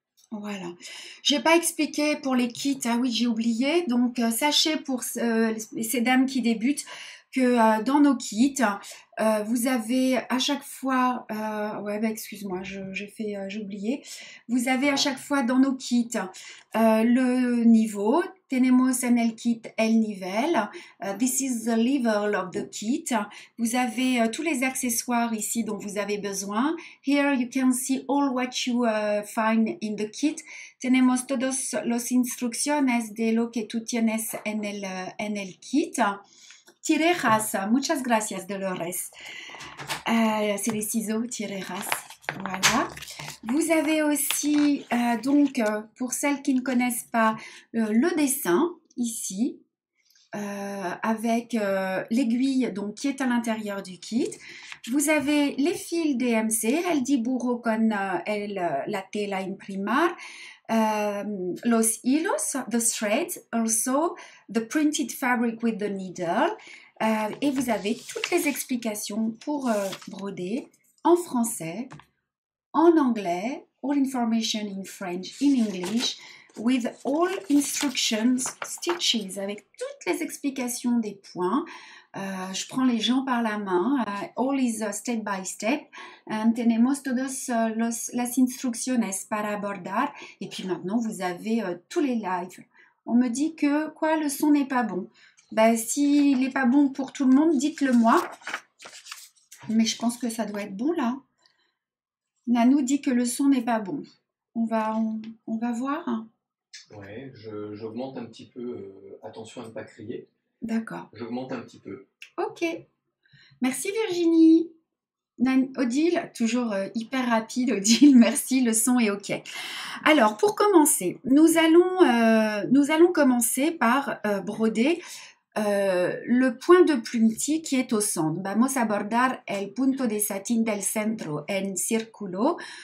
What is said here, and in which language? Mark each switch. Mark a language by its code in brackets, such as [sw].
[fr] Voilà. Je n'ai pas expliqué pour les kits. Ah oui, j'ai oublié. Donc, sachez pour ces dames qui débutent que dans nos kits, vous avez à chaque fois... excuse-moi, j'ai oublié. Vous avez à chaque fois dans nos kits le niveau. [es] Tenemos en el kit el nivel. [en] This is the level of the kit. [fr] Vous avez tous les accessoires ici dont vous avez besoin. [en] Here you can see all what you find in the kit. [es] Tenemos todos los instrucciones de lo que tú tienes en el kit. Tijeras, muchas gracias Dolores. [fr] C'est les ciseaux, tijeras. Voilà. Vous avez aussi, pour celles qui ne connaissent pas, le dessin, ici, avec l'aiguille qui est à l'intérieur du kit. Vous avez les fils DMC, [es] el dibujo con la tela imprimar, los hilos, [en] the threads, also the printed fabric with the needle. [fr] Et vous avez toutes les explications pour broder en français, en anglais, [en] all information in French, in English. with all instructions, stitches, [fr] avec toutes les explications des points. Je prends les gens par la main. [en] All is step by step. [es] Tenemos todas las instrucciones para bordar. [fr] Et puis maintenant, vous avez tous les lives. On me dit que quoi, le son n'est pas bon. Ben, s'il n'est pas bon pour tout le monde, dites-le moi. Mais je pense que ça doit être bon là. Nanou dit que le son n'est pas bon. On va voir. Ouais, j'augmente un petit peu. Attention à ne pas crier. D'accord. J'augmente un petit peu. Ok. Merci Virginie. Odile, toujours hyper rapide, Odile, merci, le son est ok. Alors, pour commencer, nous allons commencer par broder le point de plumti qui est au centre. [es] Vamos a bordar el punto de satín del centro en círculo.